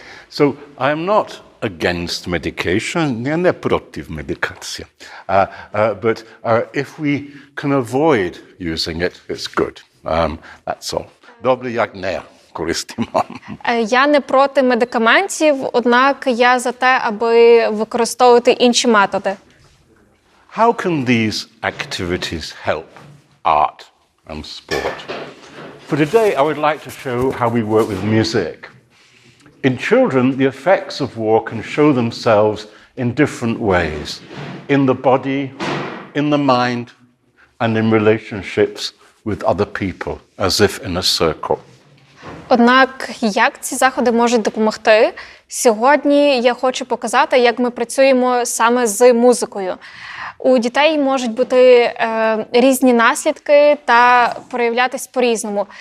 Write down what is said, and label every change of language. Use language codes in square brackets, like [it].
[en] So, I am not against medication, [uk] я не проти медикації. [en] But if we can avoid using it, it's good. That's all. [uk] Добре, як не користуємо. Я не проти медикаментів, однак я за те, аби використовувати інші методи. [en] How can these activities help art and sport? For today, I would like to show how we work with music. In children, the effects of war can show themselves in different ways, in the body, in the mind, and in relationships with other people, as if in a circle. [uk] Однак, як ці заходи можуть допомогти? Сьогодні я хочу показати, як ми працюємо саме з музикою. У дітей можуть бути різні наслідки та проявлятись по-різному.